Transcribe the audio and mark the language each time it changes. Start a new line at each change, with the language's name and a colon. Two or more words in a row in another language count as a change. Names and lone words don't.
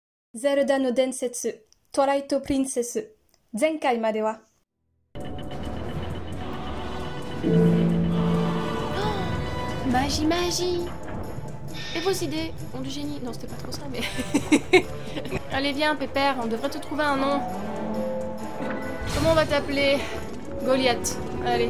Japanese: ゼルダの伝説、トライトプリンセス。前回までは。
French: Magie, magie. Et vos idées ont du génie. Non, c'était pas trop ça, mais... Allez, viens, Pépère, on devrait te trouver un nom. Comment on va t'appeler? Goliath. Allez.